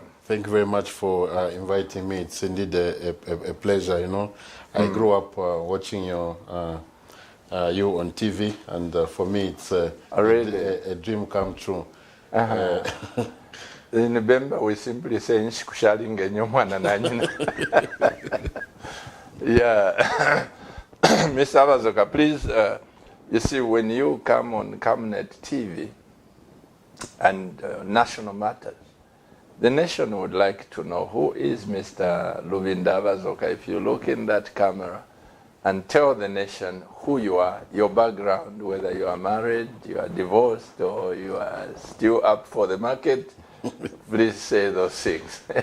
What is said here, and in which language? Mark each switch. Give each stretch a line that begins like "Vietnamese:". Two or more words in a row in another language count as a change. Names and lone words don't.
English: Thank you very much for inviting me. It's indeed a pleasure, you know. I grew up watching you on TV, and for me it's a dream come true. In Bemba, we simply say
Bemba: Nshikushali nyomwana na nyina.
English: Yeah. Mr. Habazoka, please, you see, when you come on Camnet TV and National Matters, the nation would like to know who is Mr. Lubinda Habazoka. If you look in that camera and tell the nation who you are, your background, whether you are married, you are divorced, or you are still up for the market, please say those things.